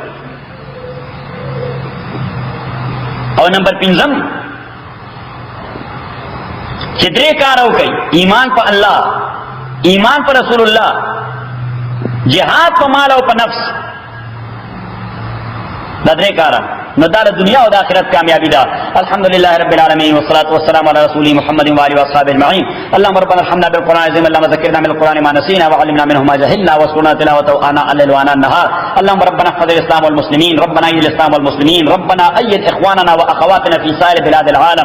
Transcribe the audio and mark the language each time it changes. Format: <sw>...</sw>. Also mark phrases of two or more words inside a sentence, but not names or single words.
<ps>او نمبر پنځم چې درې کار وکړي ایمان په الله ایمان په رسول الله جهاد په مال او په نفس دا درې کارا نو دا دنیا او د آخرت کامیابی ده.</ps> <ar>الحمدللہ رب العالمین والصلاة والسلام علی رسول محمد وآلہ وصحبہ اجمعین. اللهم ربنا ارحمنا بالقرآن العظیم اللهم ذکرنا من القرآن ما نسینا وعلمنا منه ما جهلنا واسقنا تلاوته آناء الليل وآناء النهار. اللهم ربنا احفظ الاسلام والمسلمين ربنا ايد الاسلام والمسلمين ربنا ايد اخواننا واخواتنا في سائر بلاد العالم.</ar>